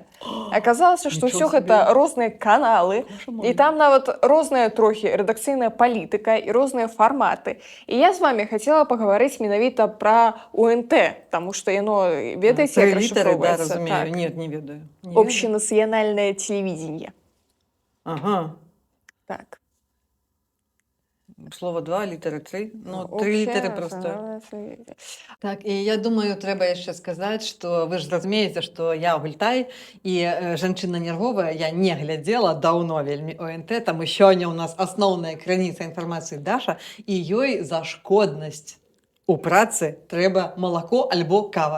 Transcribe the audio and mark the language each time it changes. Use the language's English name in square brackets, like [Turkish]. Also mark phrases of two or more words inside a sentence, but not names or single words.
[Belarusian] Аказалася, што ўсё гэта розныя каналы, і там нават розная трохі рэдакцыйная палітыка і розныя фарматы. І я з вами хацела пагаварыць менавіта пра УНТ, таму што яно, ведаеце, як расшыфроўваецца? Разумею. Нет, не ведаю. [Russian] Общенациональное телевидение. Ага. [Belarusian] Так. Слово 2, літера 3. Ну, [Ukrainian] 3 літери просто. [Belarusian] Так, і я думаю, трэба яшчэ сказаць, што вы ж разумееце, што я гультай, і жанчына нервовая, я не глядзела даўно вельмі ОНТ, там і сёння ў нас асноўная крыніца інфармацыі Даша, і ёй за шкоднасць у працы трэба малако альбо кава.